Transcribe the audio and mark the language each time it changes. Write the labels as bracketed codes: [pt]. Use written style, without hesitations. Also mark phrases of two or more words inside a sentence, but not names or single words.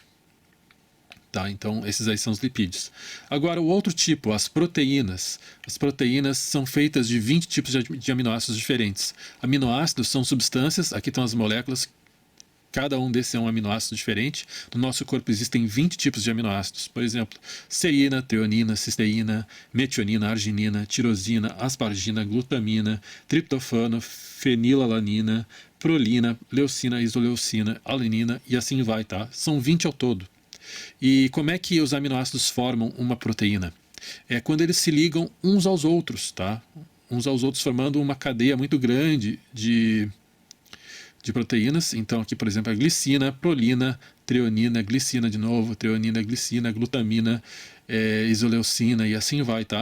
[pt] Tá, então, esses aí são os lipídios. Agora, o outro tipo, as proteínas. As proteínas são feitas de 20 tipos de aminoácidos diferentes. Aminoácidos são substâncias, aqui estão as moléculas, cada um desses é um aminoácido diferente. No nosso corpo existem 20 tipos de aminoácidos. Por exemplo, serina, treonina, cisteína, metionina, arginina, tirosina, aspargina, glutamina, triptofano, fenilalanina, prolina, leucina, isoleucina, alanina e assim vai, tá? São 20 ao todo. E como é que os aminoácidos formam uma proteína? É quando eles se ligam uns aos outros, tá? Uns aos outros formando uma cadeia muito grande de proteínas. Então aqui, por exemplo, a glicina, prolina, treonina, glicina de novo, treonina, glicina, glutamina, isoleucina e assim vai, tá?